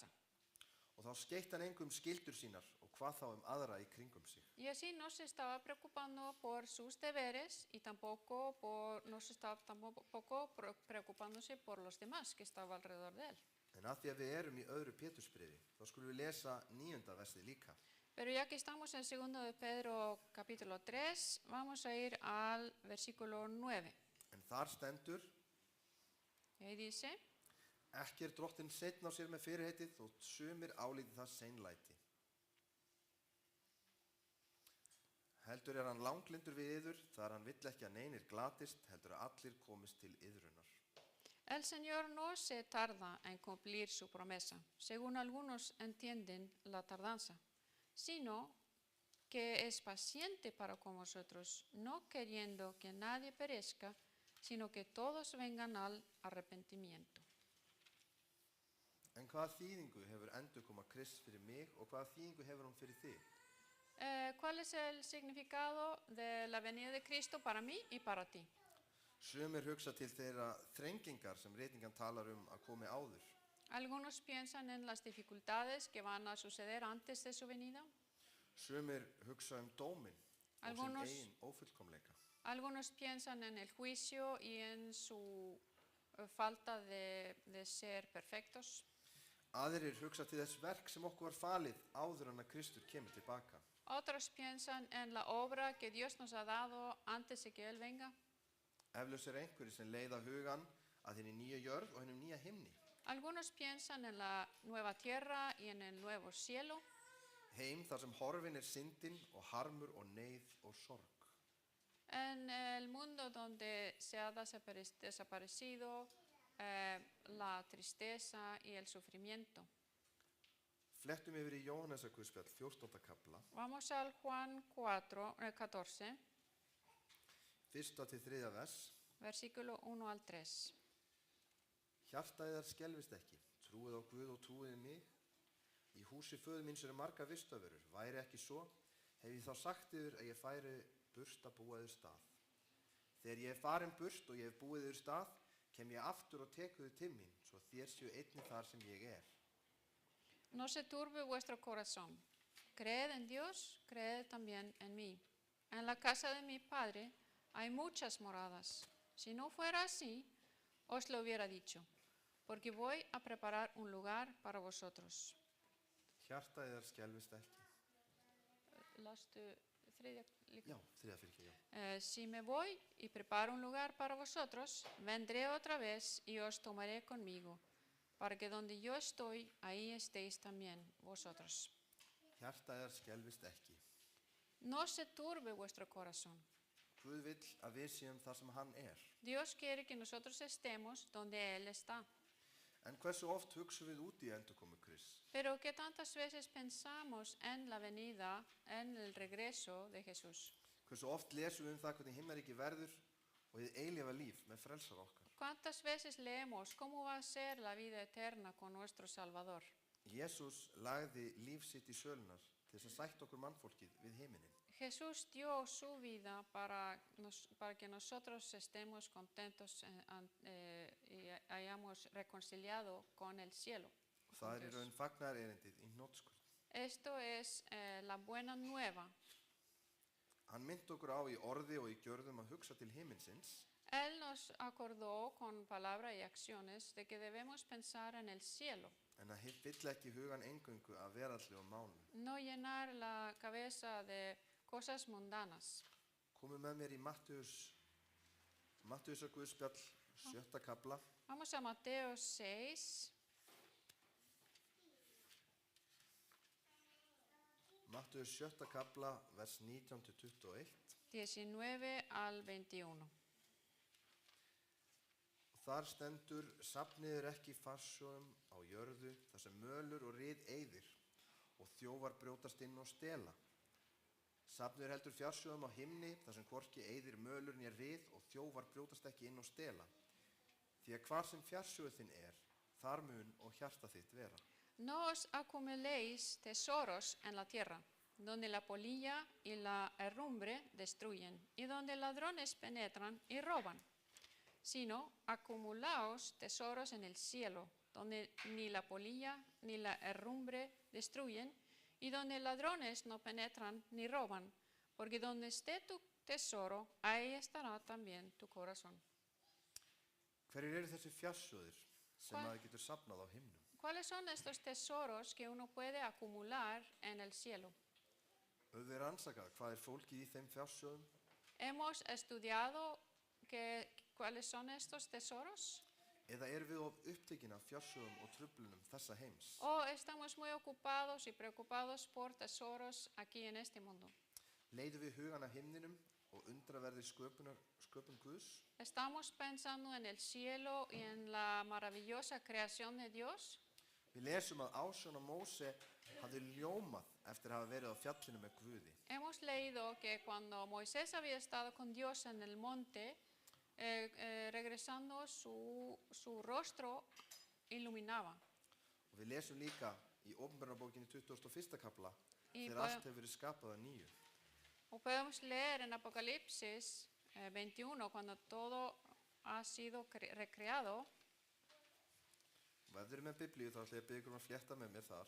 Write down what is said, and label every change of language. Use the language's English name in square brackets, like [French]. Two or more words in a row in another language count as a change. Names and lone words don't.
[Icelandic] Og þá skeytti hann engum skyldur sínar og hvað þá aðra í kringum sig. [Spanish] Y así no se estaba preocupando por sus deberes y no se estaba tampoco preocupándose por los demás que estaban alrededor de él. [Icelandic] En að því að við erum í öðru Pétursbréfi, þá skulum við lesa 9. versið líka. [Spanish] Pero ya que estamos en 2 de Pedro capítulo 3, vamos a ir al versículo 9. [Icelandic] En þar stendur: [Spanish] Y ahí dice, [Icelandic] Ekki er drottinn seinn á sér með fyrirheitið þótt sumir álíti það seinlæti. Heldur er hann langlindur við yður, þar hann vill ekki að neinir glatist, heldur að allir komist til iðrunar. [Spanish] el Señor no se tarda en cumplir su promesa, según algunos entienden la tardanza, sino que es paciente para con vosotros, no queriendo que nadie perezca, sino que todos vengan al arrepentimiento. [Icelandic] En hvaða þýðingu hefur endurkoma Krists fyrir mig og hvaða þýðingu hefur hún fyrir þig? [Spanish] ¿Cuál es el significado de la venida de Cristo para mí y para ti? [Icelandic] Sumir hugsa til þeirra þrengingar sem ritingan talar að komi áður. [Spanish] Algunos piensan en las dificultades que van a suceder antes de su venida. [Icelandic] Sumir hugsa dóminn og sinn eigin ófullkomleika. [Spanish] Algunos piensan en el juicio y en su falta de ser perfectos. [Icelandic] Aðrir hugsa til þess verk sem okkur var falið áður en að Kristur kemur tilbaka. [Spanish] Otros piensan en la obra que Dios nos ha dado antes de que Él venga. [Icelandic] Eflaust einhverjir sem leiða hugan að hinni nýju jörð og hinum nýja himni. [Spanish] Algunos piensan en la nueva tierra y en el nuevo cielo. [Icelandic] Heim þar sem horfin syndin og harmur og neyð og sorg. [Spanish] En el mundo donde se ha desaparecido la tristeza y el sufrimiento. [Icelandic] Flettum yfir í Jóhannesarguðspjall 14. kapla. [Spanish] Vamos al Juan 14. [Icelandic] 1. til 3. vers. [Spanish] Versículo 1 al 3. [Icelandic] Hjarta yðar skelfist ekki, trúið á Guð og trúið mig. Í húsi föður míns eru margar vistarverur, væri ekki svo, hef ég þá sagt yður að ég færi burt að búa yður stað. Þegar ég farin burt og ég hef búið yður stað, kem ég aftur og tek yður til mín, svo þér séu einnig þar sem ég er. [Spanish] No se turbe vuestro corazón. Creed en Dios, creed también en mí. En la casa de mi Padre hay muchas moradas. Si no fuera así, os lo hubiera dicho, porque voy a preparar un lugar para vosotros. [Icelandic] Hjarta yðar skelfist ekki. [Spanish] Si me voy y preparo un lugar para vosotros, vendré otra vez y os tomaré conmigo, para que donde yo estoy, ahí estéis también vosotros. [Icelandic] Hjarta yðar skelfist ekki. [Spanish] No se turbe vuestro corazón. [Icelandic] Guð vill að við séum þar sem hann er. [Spanish] Dios quiere que nosotros estemos donde Él está. [Icelandic] En hversu oft hugsum við út í endurkomu Krists? [Spanish] Pero que tantas veces pensamos en la venida, en el regreso de Jesús. [Icelandic] Hversu oft lesum við það hvernig himnaríki verður og hið eilífa líf með frelsara okkar? [Spanish] ¿Cuántas veces leemos cómo va a ser la vida eterna con nuestro Salvador? [Icelandic] Jesús lagði líf sitt í sölunar til þess að sætta okkur mannfólkið við himinin. [Spanish] Jesús dio su vida para que nosotros estemos contentos y hayamos reconciliado con el cielo. [Icelandic] Og það í raun fagnar erindið í hnotskurn. [Spanish] Esto es la buena nueva. [Icelandic] Hann myndi okkur á í orði og í gjörðum að hugsa til himinsins, [Spanish] Él nos acordó con palabras y acciones de que debemos pensar en el cielo, [Icelandic] en að fylla ekki hugan eingöngu af veraldlegum málum. [Spanish] no llenar la cabeza de cosas mundanas. [Icelandic] Komum með mér í Mattheusar Guðspjall, 7. kapla, [Spanish] Vamos a Mateo 6, [Icelandic] Mattheus 7. kapla, vers 19-21. [Spanish] 19 al 21. [Icelandic] Og þar stendur: Safniður ekki farsjóðum á jörðu, þar sem mölur og ryð eyðir, og þjófar brjótast inn og stela. Safniður heldur fjársjóðum á himni, þar sem hvorki eyðir mölur né ryð, og þjófar brjótast ekki inn og stela. Því að hvar sem fjársjóður þinn þar mun og hjarta þitt vera. [Spanish] No os acumuléis tesoros en la tierra, donde la polilla y la herrumbre destruyen, y donde ladrones penetran y roban, sino acumulaos tesoros en el cielo, donde ni la polilla ni la herrumbre destruyen, y donde ladrones no penetran ni roban, porque donde esté tu tesoro, ahí estará también tu corazón. [Icelandic] Hverjir eru þessi fjársjóðir sem Hvað? maður getur safnað á himnum? [Spanish] ¿Cuáles son estos tesoros que uno puede acumular en el cielo? [Icelandic] Höfum við rannsakað hvað fólkið í þeim fjársjóðum? [Spanish] Hemos estudiado cuáles son estos tesoros, [Icelandic] Eða erum við of upptekin af fjársjóðum og truflunum þessa heims? [Spanish] o estamos muy ocupados y preocupados por tesoros aquí en este mundo. [Icelandic] Leiðum við hugan að himninum og undraverði sköpun Guðs? [Spanish] Estamos pensando en el cielo y en la maravillosa creación de Dios. [Icelandic] Við lesum að Ásjón og Móse hafði ljómað eftir að hafa verið á fjallinu með Guði. [Spanish] Hemos leído que cuando Moisés había estado con Dios en el monte, regresando su rostro iluminaba. [Icelandic] Og við lesum líka í Opinberunarbókinni 21. kapla Í þegar bæ- allt hefur verið skapað að nýju. [Spanish] O podemos leer en Apocalipsis 21, cuando todo ha sido recreado. [Icelandic] Og ef þið eru með Biblíu þá ætla ég að biðja ykkur að flétta með mér þar.